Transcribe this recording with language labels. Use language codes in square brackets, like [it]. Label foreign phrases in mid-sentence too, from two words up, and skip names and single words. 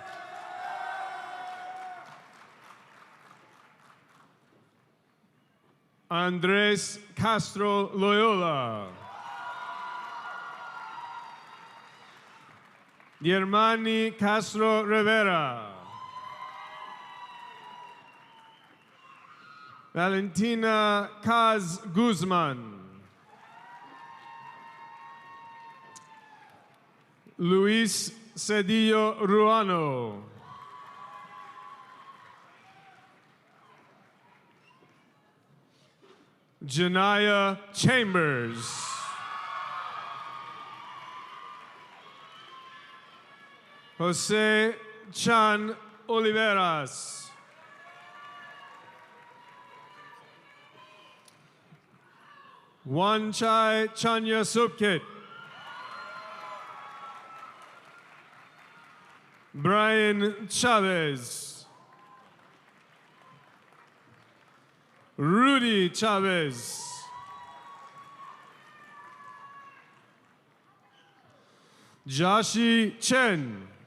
[en] Andres Castro Loyola. Yermani Castro Rivera. Valentina Kaz Guzman. Luis Cedillo Ruano. Janaya Chambers. Jose Chan Oliveras. Wanchai Chanya Supkit. Brian Chavez. Rudy Chavez. Joshi Chen.